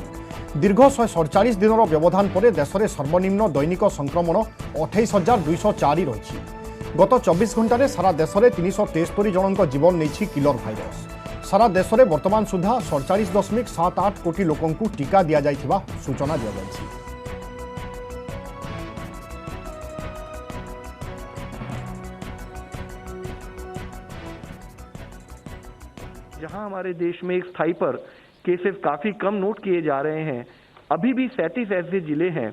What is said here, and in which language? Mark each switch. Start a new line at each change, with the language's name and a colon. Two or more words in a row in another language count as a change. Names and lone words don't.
Odia: ଦୀର୍ଘ 147 ଦିନର ବ୍ୟବଧାନ ପରେ ଦେଶରେ ସର୍ବନିମ୍ନ ଦୈନିକ ସଂକ୍ରମଣ 28,204 ରହିଛି। ଗତ 24 ଘଣ୍ଟାରେ ସାରା ଦେଶରେ 373 ଜଣଙ୍କ ଜୀବନ ନେଇଛି କିଲର ଭାଇରସ୍। ସାରା ଦେଶରେ ବର୍ତ୍ତମାନ ସୁଦ୍ଧା 47.78 କୋଟି ଲୋକଙ୍କୁ ଟିକା ଦିଆଯାଇଥିବା ସୂଚନା ଦିଆଯାଇଛି।
Hindi: जहां हमारे देश में एक स्थायी पर केसेस काफ़ी कम नोट किए जा रहे हैं, अभी भी 37 ऐसे जिले हैं